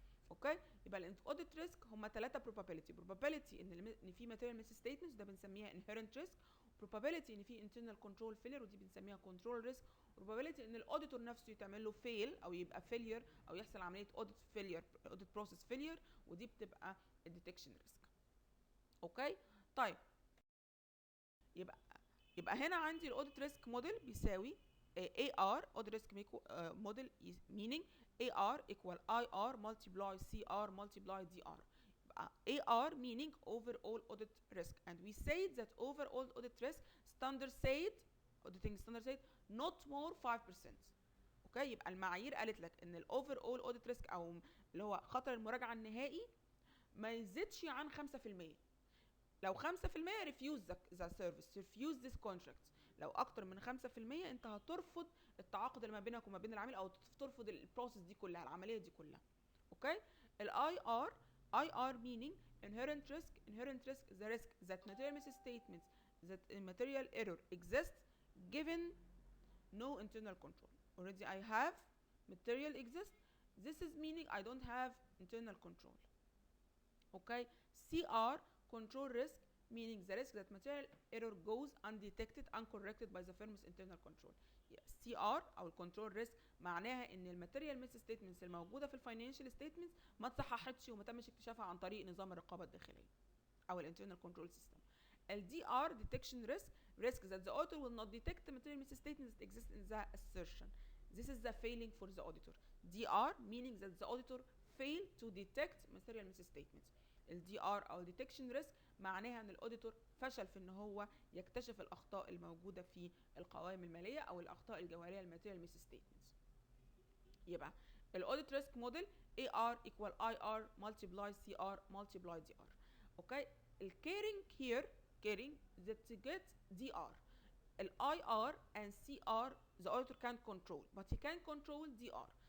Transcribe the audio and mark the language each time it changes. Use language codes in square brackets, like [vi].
[ar] اوكي، يبقى الاوديت ريسك هم 3 probability ان في ماتيريال ميس ستيتمنتس ده بنسميها inherent risk، probability ان في internal control failure ودي بنسميها control risk، probability ان الاوديتور نفسه يتعمل له fail او يبقى failure او يحصل عمليه [en] audit failure audit process failure، [ar] ودي بتبقى الديتكشن ريسك. اوكي، طيب يبقى هنا عندي الاوديت ريسك موديل بيساوي [en] AR audit risk model meaning AR equal IR multiply CR multiply DR. AR meaning overall audit risk, and we said that overall audit risk standard said auditing standard said not more 5%. [ar] اوكي، يبقى المعايير قالت لك ان الاوفر اول اوديت ريسك او اللي هو خطر المراجعه النهائي ما يزيدش عن 5%. [en] لو 5% refuse the service refuse this contract. [ar] لو اكتر من 5% انت هترفض التعاقد اللي ما بينك وما بين العميل او ترفض البروسيس دي كلها، العمليه دي كلها. [en] Okay, الاي R meaning inherent risk is the risk that material misstatements that material error exists given no internal control. Already I have material exists, this is meaning I don't have internal control. Okay, CR control risk meaning the risk that material error goes undetected uncorrected by the firm's internal control. [ar] CR او الكنترول ريسك معناها ان الماتيريال ميس ستيتمنتس الموجوده في الفاينانشال ستيتمنتس ما اتصححتش وما تمش اكتشافها عن طريق نظام الرقابه الداخليه او الانترنال كنترول سيستم. [en] الدي R detection risk that the auditor will not detect the material misstatements that exist in the assertion. This is the failing for the auditor. DR meaning that the auditor failed to detect material misstatements. [ar] الدي ار او detection risk معناها ان الاوديتور فشل في ان هو يكتشف الاخطاء الموجوده في القوائم الماليه او الاخطاء الجوهريه الماتيريال ميس ستيتمنتس. يبقى الاوديت ريسك موديل [en] AR equal IR multiply CR multiply DR. Okay, الكيرنج here caring that to get DR. IR and CR the auditor can't control, but he can control DR.